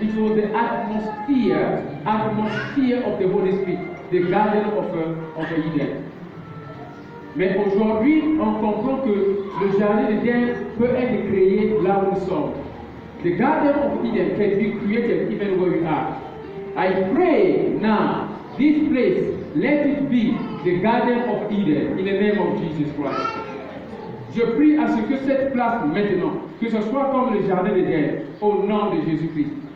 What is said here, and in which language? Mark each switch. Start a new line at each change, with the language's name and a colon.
English: It was the atmosphere of the Holy Spirit, the garden of Eden.
French: Mais aujourd'hui, on comprend que le jardin d'Éden peut être créé là où nous sommes.
English: The garden of Eden can be created even where we are. I pray now, this place, let it be the garden of Eden in the name of Jesus Christ.
French: Je prie à ce que cette place maintenant, que ce soit comme le jardin d'Éden, au nom de Jésus-Christ.